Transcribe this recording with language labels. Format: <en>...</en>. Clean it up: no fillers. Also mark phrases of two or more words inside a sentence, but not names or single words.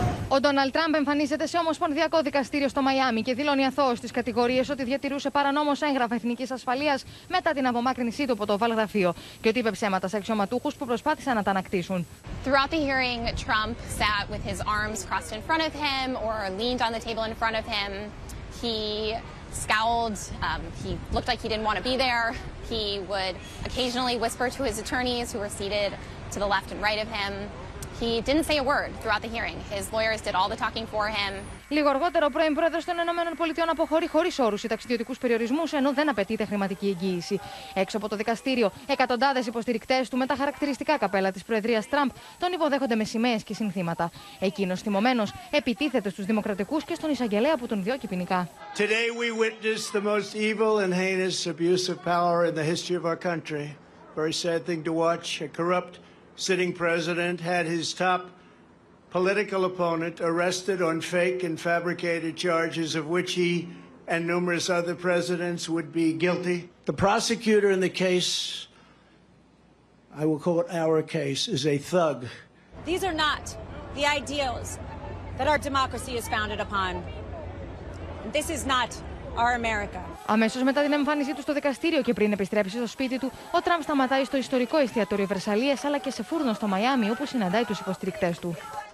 <el>Ο Ντόναλντ Τραμπ εμφανίζεται σε ομοσπονδιακό δικαστήριο στο Μαϊάμι και δηλώνει αθώος στις κατηγορίες ότι διατηρούσε παρανόμως έγγραφα εθνικής ασφαλείας μετά την απομάκρυνσή του από το Oval Γραφείο και ότι είπε ψέματα σε αξιωματούχους που προσπάθησαν να τα ανακτήσουν.</el> <en>Throughout the hearing, Trump sat with his arms crossed in front of him or leaned on the table in front of him. He scowled. He looked like he didn't want to be there. He would occasionally whisper to his attorneys who were seated to the left and right of him. He didn't say a word throughout the hearing. His lawyers did all the talking for him.</en> <el>Λίγο αργότερα, ο πρώην πρόεδρος των ΗΠΑ αποχωρεί χωρίς όρους ή ταξιδιωτικούς περιορισμούς, ενώ δεν απαιτείται χρηματική εγγύηση. Έξω από το δικαστήριο, εκατοντάδες υποστηρικτές του με τα χαρακτηριστικά καπέλα της Προεδρίας Τραμπ τον υποδέχονται με σημαίες και συνθήματα. Εκείνος θυμωμένος επιτίθεται στους δημοκρατικούς και στον εισαγγελέα που τον διώκει ποινικά.</el> <en>Today we witness the most evil and heinous abuse of power in the history of our country. Very sad thing to watch. A corrupt sitting president had his top political opponent arrested on fake and fabricated charges of which he and numerous other presidents would be guilty. The prosecutor in the case, I will call it our case, is a thug. These are not the ideals that our democracy is founded upon. This is not our America.</en> <el>Αμέσως μετά την εμφάνισή του στο δικαστήριο και πριν επιστρέψει στο σπίτι του, ο Τραμπ σταματάει στο ιστορικό εστιατόριο Βερσαλίες αλλά και σε φούρνο στο Μαϊάμι, όπου συναντάει τους υποστηρικτές του.</el>